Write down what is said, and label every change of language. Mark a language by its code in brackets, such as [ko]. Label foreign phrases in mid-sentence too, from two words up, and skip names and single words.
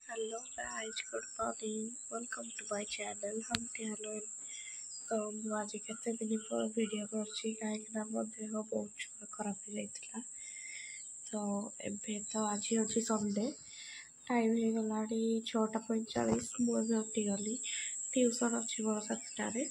[en] Hello guys, good morning. Welcome to my channel. Humpty Halloween. [or] तो ମୁଁ ଆଜି କେତେ ଦିନ ପରେ ଭିଡ଼ିଓ କରୁଛି କାହିଁକିନା ମୋ ଦେହ ବହୁତ ଖରାପ ହେଇଯାଇଥିଲା। ତ ଏବେ ତ ଆଜି ହେଉଛି ସଣ୍ଡେ, ଟାଇମ୍ ହେଇଗଲାଣି 6:45। ମୁଁ ଏବେ ଉଠିଗଲି। ଟ୍ୟୁସନ୍ ଅଛି ମୋର 7ଟାରେ।